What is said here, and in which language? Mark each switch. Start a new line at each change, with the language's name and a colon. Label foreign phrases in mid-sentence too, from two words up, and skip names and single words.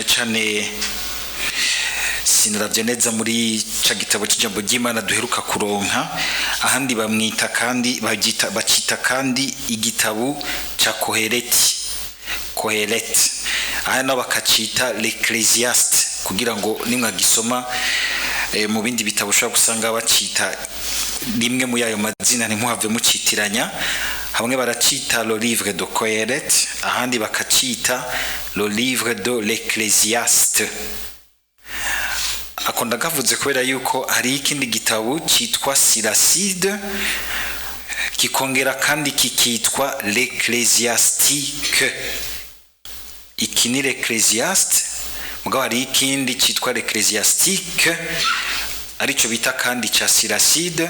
Rundi: cyane sinaravye neza muri ca gitabo cy'ijambo ry'Imana duheruka kuronka, ahandi bamwita kandi bacita kandi igitabo ca Koheleti, aha nabo bakacita l'Ecclésiaste, kugira ngo nimwagisoma mu bindi bitabo ushobora gusanga bacita rimwe mu yayo mazina ntimuhave mucitiranya. Hamwe baracita
French: le livre de Koheleti,
Rundi: ahandi bakacita
French: le livre de l'Ecclésiaste.
Rundi: Akonda gavuze kubera yuko hari ikindi gitabo cyitwa Siracide, kikongera kandi kikitwa l'Ecclésiastique. Iki ni l'Ecclésiaste, mugabo hari ikindi cyitwa l'Ecclésiastique arico bita kandi ca Siracide.